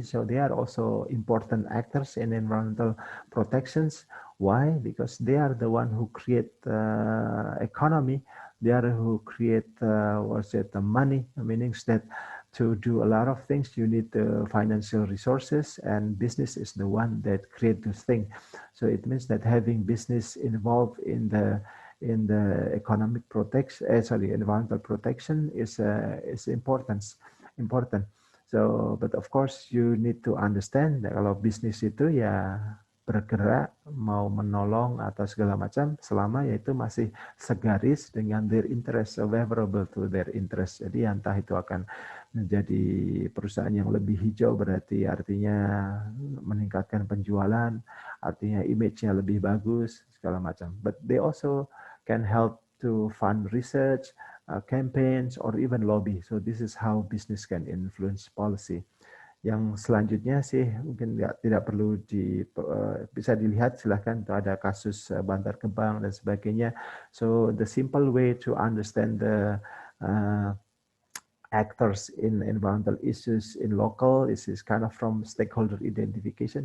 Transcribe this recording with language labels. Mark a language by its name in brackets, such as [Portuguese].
[English] So they are also important actors in environmental protections. Why? Because they are the one who create economy. They are who create the money. Meaning that to do a lot of things, you need the financial resources, and business is the one that create those things. So it means that having business involved in the economic protection, environmental protection is important. So, but of course you need to understand that [Indonesian] kalau bisnis itu ya bergerak mau menolong atau segala macam selama yaitu masih segaris dengan [English] their interest, favorable to their interest. [Indonesian] Jadi entah itu akan menjadi perusahaan yang lebih hijau, berarti artinya meningkatkan penjualan, artinya image-nya lebih bagus, segala macam. [English] But they also can help to fund research, campaigns, or even lobby. So this is how business can influence policy. [Indonesian] Yang selanjutnya sih mungkin tidak perlu bisa dilihat, silahkan, itu ada kasus Bantar Gebang dan sebagainya. [English] So the simple way to understand the actors in environmental issues in local is kind of from stakeholder identification.